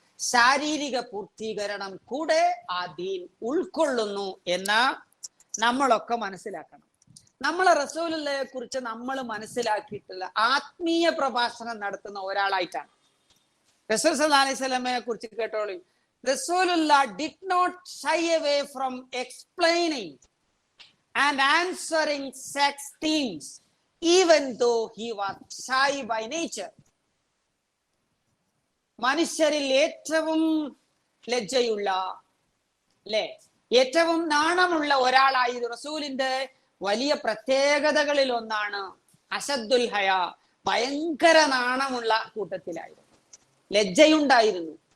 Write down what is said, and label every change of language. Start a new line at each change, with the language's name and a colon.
Malayalam: ശാരീരിക പൂർത്തീകരണം കൂടെ ആ ദീൻ ഉൾക്കൊള്ളുന്നു എന്ന് നമ്മളൊക്കെ മനസ്സിലാക്കണം. നമ്മൾ റസൂലുള്ളയെ കുറിച്ച് നമ്മൾ മനസ്സിലാക്കിയിട്ടുള്ള ആത്മീയ പ്രഭാഷണം നടത്തുന്ന ഒരാളായിട്ടാണ്. റസൂൽ സല്ലല്ലാഹു അലൈഹി വസല്ലമയെ കുറിച്ച് കേട്ടോളൂ.
English: റസൂലുള്ള did not shy away from explaining and answering sex themes even though he was shy by nature.
Malayalam: മനുഷ്യരിൽ ഏറ്റവും ലജ്ജയുള്ള, അല്ലെ, ഏറ്റവും നാണമുള്ള ഒരാളായി റസൂലിന്റെ വലിയ പ്രത്യേകതകളിൽ ഒന്നാണ് അശദ്ദുൽ ഹയ, ഭയങ്കര നാണമുള്ള കൂട്ടത്തിലായിരുന്നു, ലജ്ജയുണ്ടായിരുന്നു.